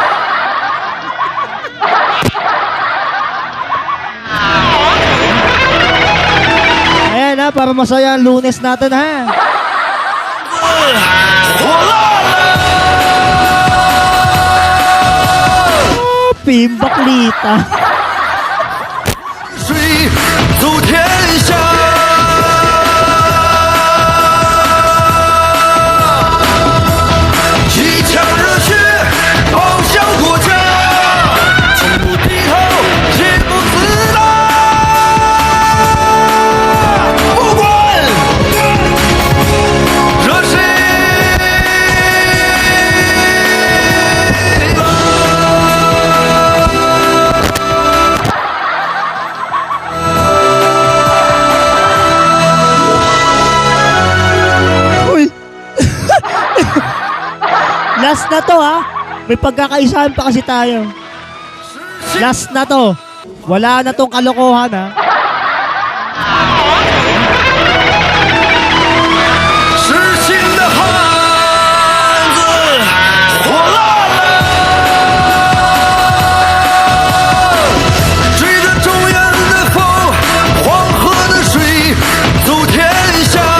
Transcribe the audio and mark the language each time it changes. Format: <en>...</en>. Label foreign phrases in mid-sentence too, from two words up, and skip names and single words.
<tl>Ayan ha, para masaya ang Lunes natin ha. Oh, Pimbaklita.</tl> <zh>水走天下。一腔热血报效国家，从不低头，也不自大。不管惹谁。</zh> <tl>Uy! Last na to ha. May pagkakaisahan pa kasi tayo. Last na to. Wala na tong kalokohan ha.</tl> <zh>是新的汉子，火辣辣，追着中原的风，黄河的水，走天下。</zh>